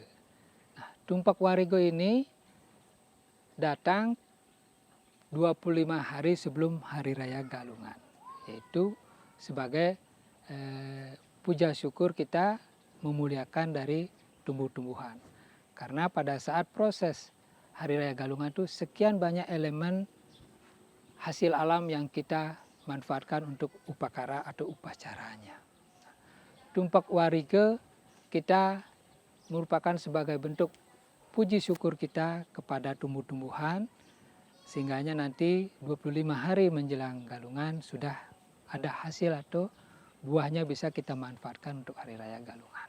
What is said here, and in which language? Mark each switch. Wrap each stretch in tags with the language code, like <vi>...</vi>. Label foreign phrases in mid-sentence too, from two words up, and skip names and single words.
<id>Nah, Tumpak Warige ini datang 25 hari sebelum Hari Raya Galungan, yaitu sebagai puja syukur kita memuliakan dari tumbuh-tumbuhan. Karena pada saat proses Hari Raya Galungan itu sekian banyak elemen hasil alam yang kita manfaatkan untuk upakara atau upacaranya. Tumpak Warige kita merupakan sebagai bentuk puji syukur kita kepada tumbuh-tumbuhan, sehingganya nanti 25 hari menjelang Galungan sudah ada hasil atau buahnya bisa kita manfaatkan untuk Hari Raya Galungan.</id>